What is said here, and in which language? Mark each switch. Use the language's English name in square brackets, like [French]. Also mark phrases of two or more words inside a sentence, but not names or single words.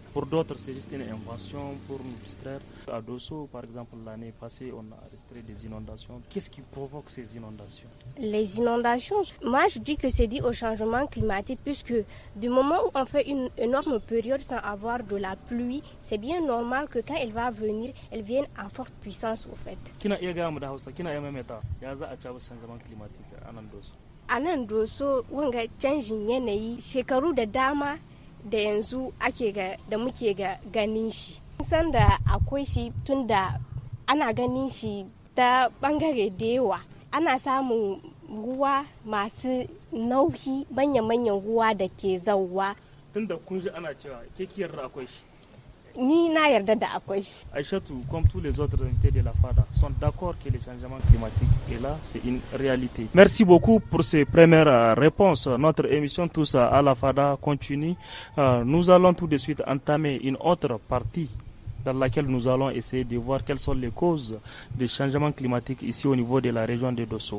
[French] Pour d'autres, c'est juste une invention pour nous distraire. À Dosso, par exemple, l'année passée, on a enregistré des inondations. Qu'est-ce qui provoque ces inondations? Les inondations, moi je dis que c'est dû au changement climatique, puisque du moment où on fait une énorme période sans avoir de la pluie, c'est bien normal que quand elle va venir, elle vienne en forte puissance au fait. [Hausa] Kina iya gaya mu da Hausa, kina iya maimaita ya za a cawo [French] changement climatique [Hausa] a nan Dosso? A nan Dosso wanga canjin yanayi shekaru da dama da yanzu da muke ganin shi. San da akwai shi tun da ana ganin shi ta bangare da yawa. Ana samun ruwa masu nauyi, manya-manyan ruwa da ke zauwa. Tun da kun ji ana cewa ke ki yarda akwai shi? Ni na yarda da akwai shi. [French] Aïchatou, comme tous les autres invités de la FADA, sont d'accord que le changement climatique est là, c'est une réalité. Merci beaucoup pour ces premières réponses. Notre émission Tous à la FADA continue. Nous allons tout de suite entamer une autre partie dans laquelle nous allons essayer de voir quelles sont les causes des changements climatiques ici au niveau de la région de Dosso.